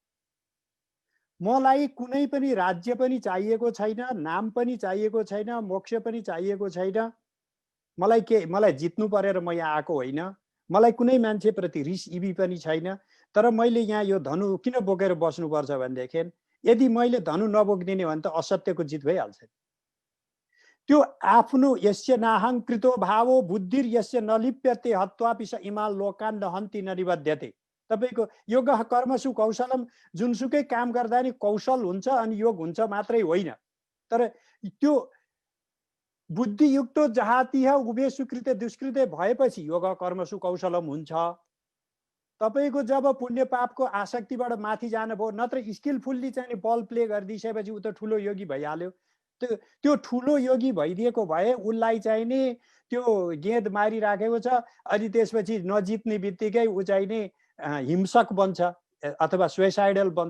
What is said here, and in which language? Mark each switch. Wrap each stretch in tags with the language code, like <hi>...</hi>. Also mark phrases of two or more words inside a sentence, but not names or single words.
<ne>मलाई कुनै पनि राज्य पनि चाहिएको छैन, नाम पनि चाहिएको छैन, मोक्ष पनि चाहिएको छैन। मलाई जित्नु परेर म यहाँ आएको होइन। मलाई कुनै मान्छेप्रति रिस इबी पनि छैन। तर मैले यहाँ यो धनु किन बोकेर बस्नुपर्छ भनेदेखि यदि मैले धनु नबोकिदिने भने त असत्यको जित भइहाल्छ। त्यो आफ्नो</ne> <sa>यस्य नाहङ्कृतो भावो बुद्धिर यस्य नलिप्यते हत्वापि स इमाल लोकान् दहन्ति न निबध्यते।</sa> <ne>तपाईको</ne> <sa>योग कर्मसु कौशलम,</sa> <ne>जुनसुकै काम गर्दा नि कौशल हुन्छ अनि योग हुन्छ मात्रै होइन। तर त्यो</ne> <sa>बुद्धियुक्त जहातिह उभे सुकृत दुष्कृत</sa> <ne>भएपछि</ne> <sa>योग कर्मसु कौशलम</sa> <ne>हुन्छ। तपाईको जब पुण्य पापको आसक्तिबाट माथि जानुभयो, नत्र स्किलफुल्ली चाहिँ</ne> <en>ball play</en> <ne>गरिदिएपछि ऊ त ठुलो योगी भइहाल्यो। त्यो ठुलो योगी भइदिएको भए उसलाई चाहिँ नि त्यो गेद मारिराखेको छ, अनि त्यसपछि नजित्ने बित्तिकै ऊ चाहिँ नि हिंसक बन्छ अथवा सुसाइडल बन्छ।</ne>